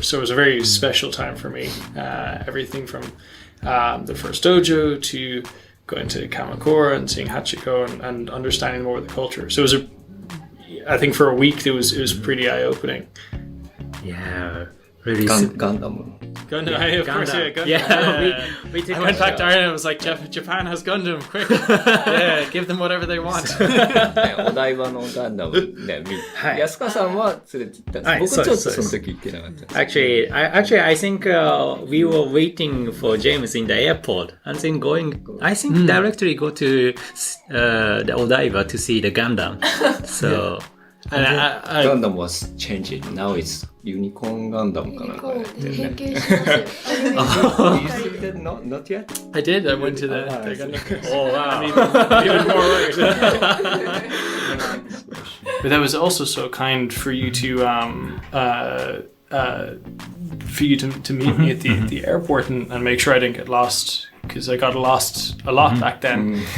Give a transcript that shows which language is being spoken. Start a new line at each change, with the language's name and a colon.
English: So it was a very special time for me. Everything from the first dojo to going to Kamakura and seeing Hachiko and understanding more of the culture. So I think for a week it was pretty eye-opening. Yeah, really. Gundam. Gundam, of course, yeah. Gundam. Yeah, we I went back to Ireland and was like, Japan has Gundam, quick. Yeah, give them whatever they want.
Japanese: お台場のガンダムね、安川さんは連れて行ったんです。僕ちょっとその時行けなかったです。
English: Actually, I think we were waiting for James in the airport and then directly go to the Odaiba to see the Gundam. So, Gundam was changing. Now it's Unicorn Gundam
Japanese: かなんかやってるね。変形しますよ。
English: You see that? Not yet? I did. I went to the Gundam. oh wow. Even more worried. But that was also so kind for you to meet me at the airport and make sure I didn't get lost, because I got lost a lot back then.